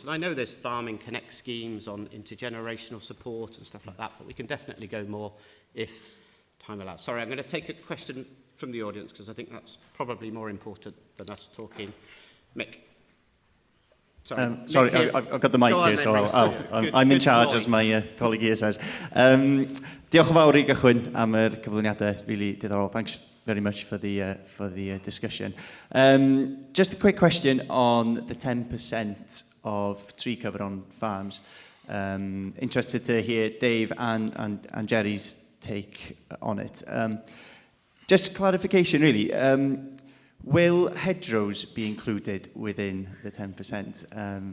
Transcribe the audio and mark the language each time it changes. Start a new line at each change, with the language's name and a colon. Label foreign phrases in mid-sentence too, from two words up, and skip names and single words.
English: And I know there's Farming Connect schemes on intergenerational support and stuff like that, but we can definitely go more if time allows. Sorry, I'm going to take a question from the audience because I think that's probably more important than us talking. Mick. Sorry, I've got the mic here, so I'm in charge, as my colleague here says.
Welsh: Diolch yn fawr I gychwyn am cyflwyniadau really diddorol.
English: Thanks very much for the discussion. Just a quick question on the 10% of tree cover on farms. Interested to hear Dave and Jerry's take on it. Just clarification, really. Will hedgerows be included within the 10%?